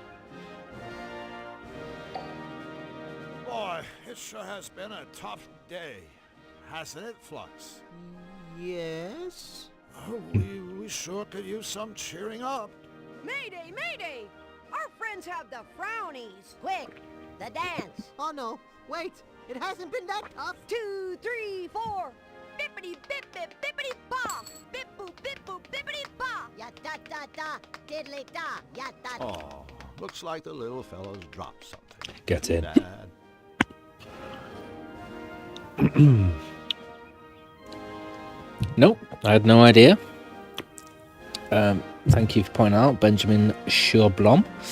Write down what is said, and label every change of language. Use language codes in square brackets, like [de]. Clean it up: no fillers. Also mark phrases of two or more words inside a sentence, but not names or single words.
[en] Boy, it sure has been a tough day, hasn't it, Flux? Yes? Oh, we sure could use some cheering up. Mayday, mayday! Our friends have the frownies. Quick, the dance. Oh no, wait, it hasn't been that tough. 2, 3, 4. Bippity bip bip bippity ba. Bip boop bip boop bippity ba. Ya da da da, diddly da, ya da. Oh, looks like the little fellow's dropped something. Get in. Dad. Nope, I had no idea. Thank you for pointing out, Benjamin Schurblom.